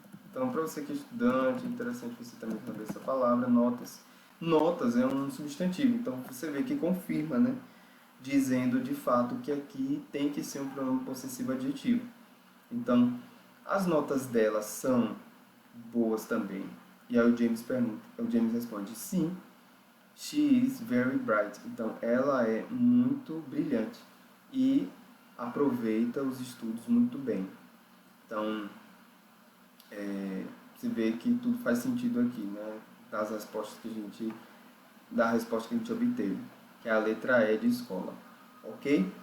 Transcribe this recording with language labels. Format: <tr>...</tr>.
<pt>Então, para você que é estudante, é interessante você também saber essa palavra, notas. Notas é um substantivo, então você vê que confirma, né? Dizendo de fato que aqui tem que ser um pronome possessivo adjetivo. Então, as notas dela são boas também. E aí o James responde, sim,</pt> <en>she is very bright.</en> <pt>Então, ela é muito brilhante e aproveita os estudos muito bem. Então, você vê que tudo faz sentido aqui, né? Da resposta que a gente obteve, que é a letra E de escola, ok?</pt>